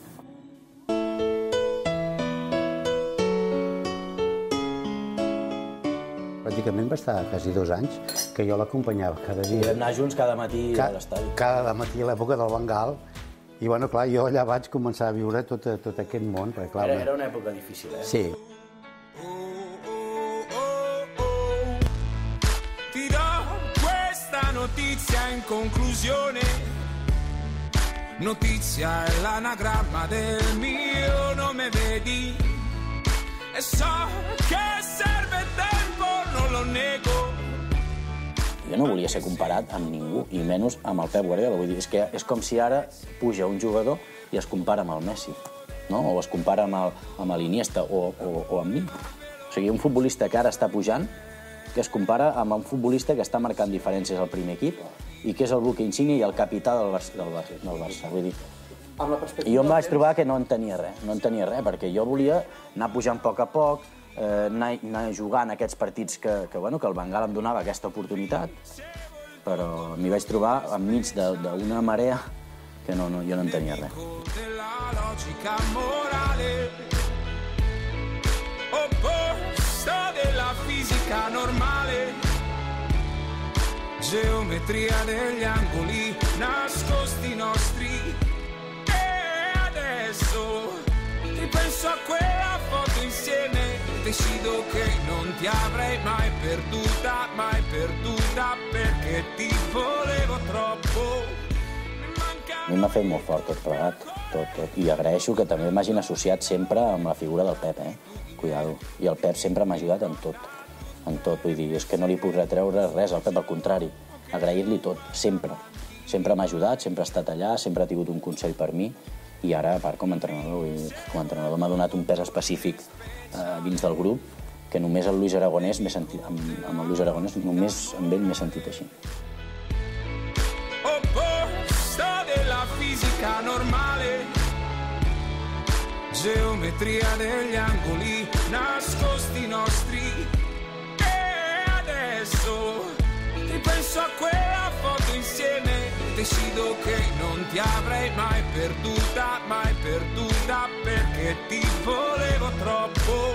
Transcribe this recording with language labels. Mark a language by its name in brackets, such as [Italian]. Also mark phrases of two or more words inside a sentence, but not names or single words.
[Catalan] Pràcticament va estar quasi 2 anys que jo l'acompanyava cada dia. Vam anar junts cada matí a l'estadi. Cada matí a l'època del Bengal. I, bueno, clar, jo allà vaig començar a viure tot aquest món. Era una època difícil, eh? Sí. [Italian] Ti do questa notizia in conclusione. Notizia è l'anagramma del mio nome, vedi? E so che serve tempo, non lo nego. [Catalan] Jo no volia ser comparat amb ningú, i menys amb el Pep Guardiola. Vull dir, és com si ara puja un jugador i es compara amb el Messi, no? O es compara amb l'Iniesta o amb mi. O sigui, un futbolista que ara està pujant, que es compara amb un futbolista que està marcant diferències al primer equip i que és el buque insígnia i el capità del Barça. Vull dir, i jo em vaig trobar que no en tenia res, perquè jo volia anar pujant a poc, anar jugant aquests partits que el Bengal em donava aquesta oportunitat, però m'hi vaig trobar enmig d'una marea que jo no en tenia res. [Italian] Geometria degli angoli nascosti nostri. E adesso ripenso a quella foto insieme, decido che non ti avrei mai perduta, perché ti volevo troppo. [Catalan] A mi m'ha fet molt fort tot plegat, tot. I agraeixo que també m'hagin associat sempre amb la figura del Pep, Cuidado. I el Pep sempre m'ha ajudat en tot. Vull dir, és que no li puc retreure res al Pep, al contrari, agrair-li tot, sempre. Sempre m'ha ajudat, sempre ha estat allà, sempre ha tingut un consell per mi, i ara, a part, com a entrenador m'ha donat un pes específic dins del grup, que només amb el Luis Aragonès només amb ell m'he sentit així. [Italian] Opposto della fisica normale, geometria degli angoli nascosti nostri. E adesso ripenso a quella foto insieme, decido che non ti avrei mai perduta, perché ti volevo troppo.